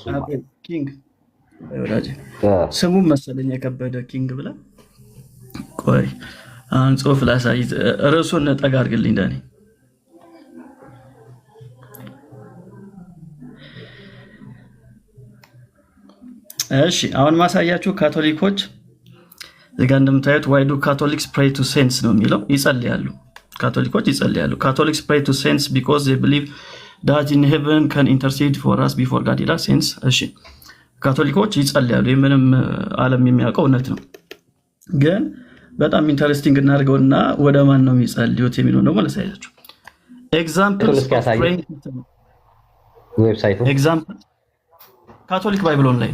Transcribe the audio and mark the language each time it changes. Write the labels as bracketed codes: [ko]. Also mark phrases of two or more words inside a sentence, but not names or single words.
[am] ኪንግ ወዳጅ ስሙም መሰለኝ የከበደ ኪንግ ብለህ ቆይ አሁን ጽሁፍ ላሳይ። ርዕሱን ጠጋ አድርግልኝ ዳኒ። እሺ አሁን ማሳያችሁ ካቶሊኮች እዚጋ እንደምታዩት [en] why do Catholics pray to saints [am] ነው የሚለው። ይጸልያሉ፣ ካቶሊኮች ይጸልያሉ። [en] Catholics pray to saints because they believe that in heaven can intercede for us before God [am] ይላል። saints እሺ ካቶሊኮች ይጸልያሉ። ምንም ዓለም የሚያውቀው እውነት ነው። ግን በጣም ኢንተረስቲንግ እናድርገውና ወደ ማን ነው የሚጸልዩት የሚለው ደግሞ ላሳያችሁ። ኤግዛምፕልስ ዌብሳይቱ [en] example Catholic Bible online